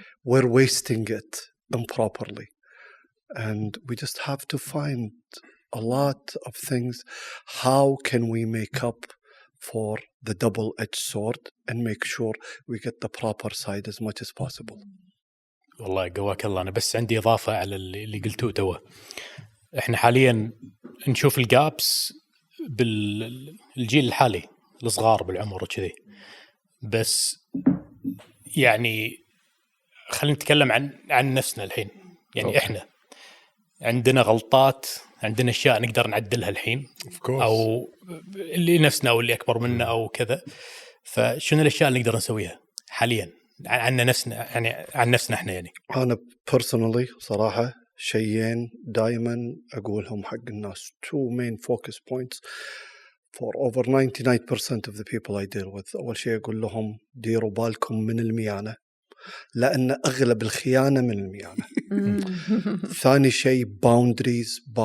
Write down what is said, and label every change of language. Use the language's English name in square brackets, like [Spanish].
[English] We're wasting it improperly. And we just have to find a lot of things. How can we make up for the double-edged sword and make sure we get the proper side as much as possible? [Arabic] والله قواك الله. أنا بس عندي إضافة على اللي قلتوه توه. إحنا حاليا نشوف الجابس بالجيل الحالي الصغار بالعمر وكذي. بس يعني خلينا نتكلم عن نفسنا الحين. يعني إحنا عندنا غلطات، عندنا أشياء نقدر نعدلها الحين أو اللي نفسنا أو اللي أكبر منا أو كذا. فشنو الأشياء اللي نقدر نسويها حاليا عن نفسنا، يعني عن نفسنا إحنا؟ يعني أنا [English] personally [Arabic] صراحة شيئين دائما أقولهم حق الناس. [English] 2 main focus points for over 99% of the people I deal with. [Arabic] أول شيء أقول لهم ديروا بالكم من الميانة، لأن أغلب الخيانة من الميانة. ثاني شيء boundaries.